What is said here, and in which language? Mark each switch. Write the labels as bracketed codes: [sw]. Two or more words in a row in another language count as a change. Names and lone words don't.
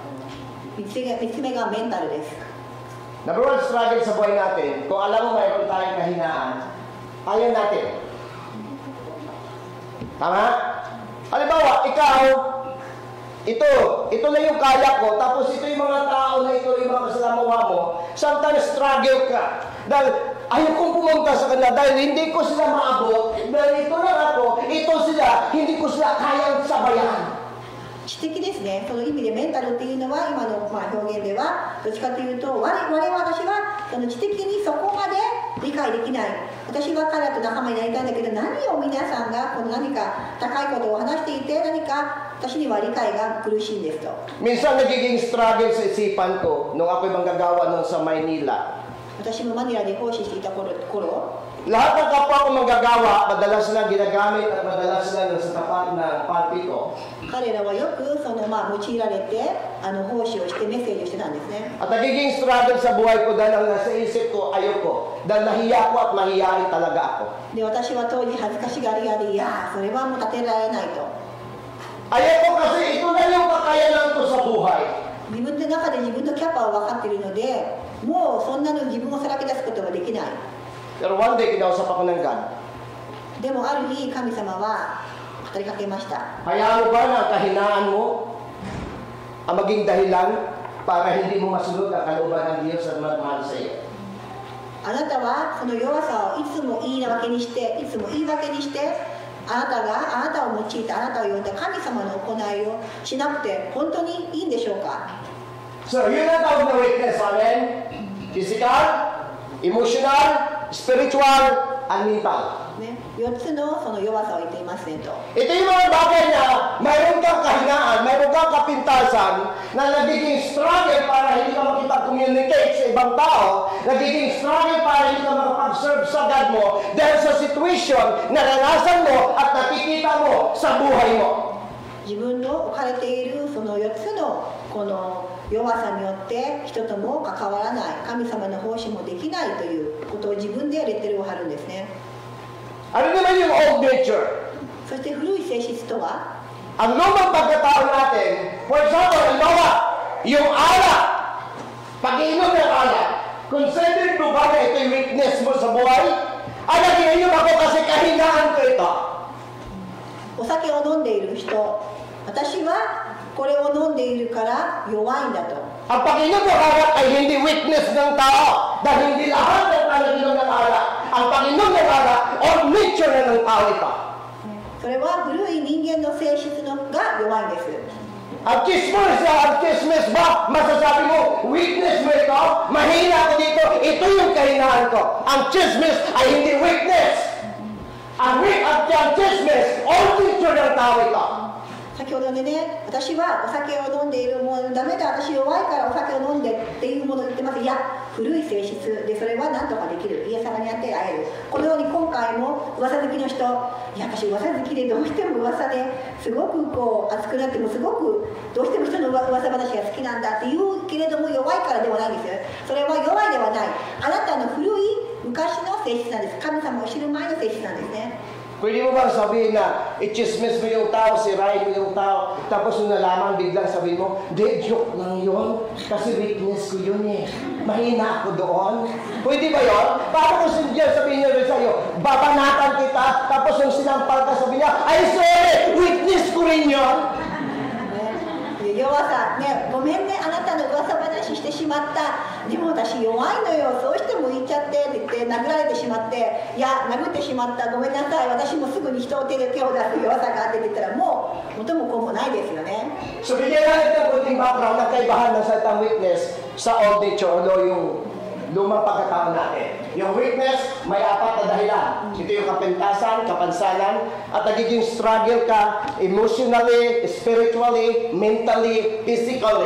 [ja] 3 つ目がメンタルです。 [en] Number one struggle [tl] sa buhay natin, kung alam mo mayroon tayong kahinaan, ayaw natin. Tama? Halimbawa, ikaw, ito na yung kaya ko, tapos ito yung mga tao na ito yung mga kasalamuha mo, [en] sometimes struggle [tl] ka. Dahil ayaw kong pumunta sa kanila, dahil hindi ko sila maabot, dahil ito lang ako, ito sila, hindi ko sila kayang sabayan. [ja] 知的ですね。その意味でメンタルっていうのは今の表現ではどっちかというと私はその知的にそこまで理解できない、私は彼らと仲間になりたいんだけど、何を皆さんがこの何か高いことを話していて何か私には理解が苦しいんですと。 [tl] Minsan nagiging struggle sa isipan ko nung ako'y manggagawa nun sa Maynila. [ja] 私もマニラで奉仕していた頃 [tl] Lahat ng kapwa ko manggagawa, madalas sila ginagamit at madalas sila sa tapat ng pulpito. [ja] 彼らはよくその用いられて奉仕をしてメッセージをしてたんですね。 [tl] At nagiging struggle sa buhay ko dahil ang nasa isip ko, ayoko. Dahil nahiya ko at mahiyain talaga ako. [ja] で私は当時恥ずかしがり屋で、いやそれはもう立てられないと。 [tl] Ayoko kasi ito na yung kakayanan ko sa buhay. [ja] 自分の中で自分のキャパを分かっているので、もうそんなの自分をさらけ出すことはできない。 [tl] Pero [en] one day, [tl] kinausap ako ng God. [ja] でもある日神様は語りかけました。 [tl] Hayaan mo ba na ang kahinaan mo ang maging dahilan para hindi mo masunod ang kalooban ng Diyos at magmahal sa iyo? [ja] あなたはその弱さをいつも言い訳にして、いつも言い訳にして、あなたを用いてあなたを呼んだ神様の行いをしなくて本当にいいんでしょうか。 [tl] So, yun ang tawag na weakness, amen? [en] Physical, emotional, spiritual, and mental. [ja] ね、4つのその弱さを言っていますねと。 [tl] Ito yung mga bagay na mayroon kang kahinaan, mayroon kang kapintasan na nagiging struggle para hindi ka makipag-communicate sa ibang tao, nagiging struggle para hindi ka makapag-serve sa God mo dahil sa situation na naranasan mo at nakikita mo sa buhay mo. [ja] 自分の置かれているその4つのこの弱さによって人とも関わらない、神様の奉仕もできないということを自分でレッテルを貼るんですね。 [tl] Ano naman yung [en] old nature? [ja] そして古い性質とは、 [tl] Ang lumang pagkatao natin, [en] for example, [tl] halimbawa, yung alak, pag-iinom ng alak, consider mo ba na ito yung weakness mo sa buhay? Nag-iinom ako kasi kahinaan ko ito. [ja] お酒を飲んでいる人、 私はこれを飲んでいるから弱いんだと。 [tl] Ang pag-inom ng alak ay hindi weakness ng tao. Dahil hindi lahat ng pag-inom ng alak. Ang pag-inom ng alak, [en] all nature [tl] na ng tao ito. [ja] それは古い人間の性質のが弱いんです。 [tl] Ang chismis ba? Masasabi mo, weakness mo ito? Mahina ako dito. Ito yung kahinaan ko. Ang chismis ay hindi weakness. Ang chismis, [en] all nature [tl] ng tao ito. [ja] 先ほどでね、私はお酒を飲んでいるものダメだ、私弱いからお酒を飲んでっていうものを言ってます。いや、古い性質でそれは何とかできる。イエス様にあって会える。このように今回も噂好きの人、いや私噂好きでどうしても噂ですごくこう熱くなってもすごくどうしても人の噂話が好きなんだって言うけれども弱いからではないんですよ。それは弱いではない。あなたの古い昔の性質なんです。神様を知る前の性質なんですね。 [tl] Pwede mo bang sabihin na i-chismis mo yung tao, sirain mo yung tao, tapos nung nalaman biglang sabihin mo, di, joke lang yun, kasi weakness ko yun eh. Mahina ako doon. Pwede ba yun? Paano kung sindiyan sabihin niya rin sa'yo, babanatan kita, tapos nung sinampal ka sabihin niya, ay sorry, weakness ko rin yun. [ja] 弱さね、ごめんね、あなたの噂話してしまった。でも私弱いのよ。そうしても言っちゃってって言って殴られてしまって、いや殴ってしまった。ごめんなさい。私もすぐに人を手を出す弱さがあってって言ったらもう元も子もないですよね。 [tl] So bigyan natin ng kunting background ng kaibahan ng salitang weakness sa [en] old nature [tl] o yung lumang pagkatao natin. Yung weakness, may apat na dahilan. Ito yung kapintasan, kapansanan, at nagiging struggle ka [en] emotionally, spiritually, mentally, physically.